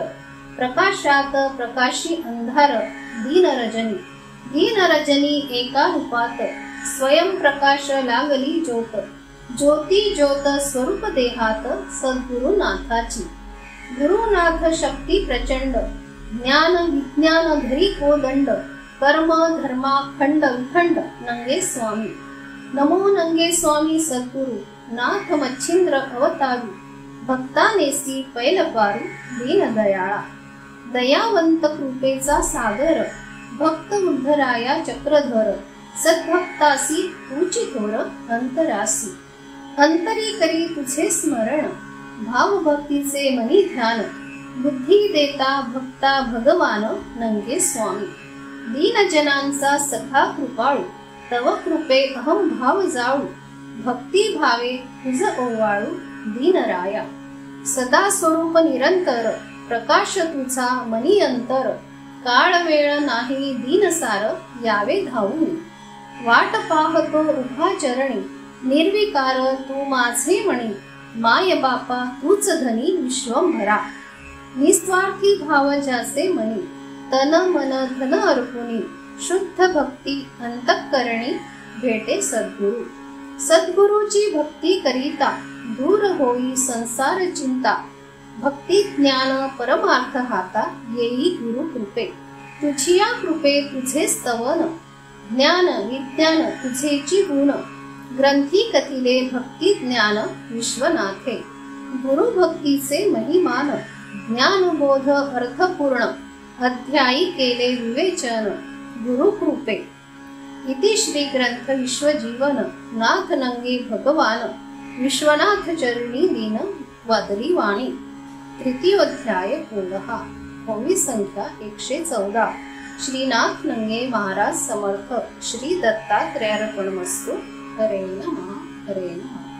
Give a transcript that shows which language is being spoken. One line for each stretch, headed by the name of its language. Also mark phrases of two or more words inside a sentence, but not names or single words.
Marathi: प्रकाशात प्रकाशी अंधार, दीन रजनी. दीन रजनी एका रूपात, स्वयं प्रकाश लागली ज्योत. ज्योती ज्योत स्वरूप देहात, सद्गुरुनाथाची. गुरुनाथ शक्ती प्रचंड, ज्ञान विज्ञान धरी कोदंड. कर्म धर्मा खंड विखंड, नंगे स्वामी. नमो नंगे स्वामी सद्गुरु, नाथ मच्छिंद्र अवतारू. भक्तानेसी पैल पारू, दीन दयाळा. दयावंत कृपेचा सागर, भक्त उद्धराया चक्रधर, सद्भक्तासी तुची थोर अंतरासी. अंतरी करी तुझे स्मरण, भाव भक्तीचे मनी ध्यान. बुद्धी देता भक्ता भगवान, नंगे स्वामी. दीनजनांचा सखा कृपाळू, तव कृपे अहम भाव जाळू. भक्ती भावे तुझ ओवाळू, दीनराया. सदा स्वरूप निरंतर, प्रकाश तुझा मनी अंतर. काळ वेळ नाही दीनसार, यावे धावून. वाट पाहतो उभा चरणी, निर्विकार तू माझे मणी. माय बापा तूच धनी विश्वंभरा. निस्वार्थी भाव ज्याचे मनी, तन मन धन अर्पुनी. शुद्ध भक्ती अंतःकरणी, भेटे सद्गुरु. सद्गुरूची भक्ती करिता, दूर होई संसार चिंता. भक्ती ज्ञान परमार्थ हाता, येई गुरु कृपे. तुझिया कृपे तुझे स्तवन, ज्ञान विज्ञान तुझेची गुण. ग्रंथी कथिले भक्ती ज्ञान, विश्वनाथे. गुरु भक्तीचे महिमान, ज्ञानबोध अर्थपूर्ण. अध्यायी केले विवेचन, गुरु कृपे. इति श्री ग्रंथ विश्वजीवन, नाथ नंगे भगवान. विश्वनाथ चरणी दीन, वादली वाणी. तृतीयोध्याय पूर्ण. ओवी संख्या 114. श्रीनाथ नंगे महाराज समर्थ. श्री दत्तात्रेयार्पणमस्तु. हरे नमः. हरे नमः.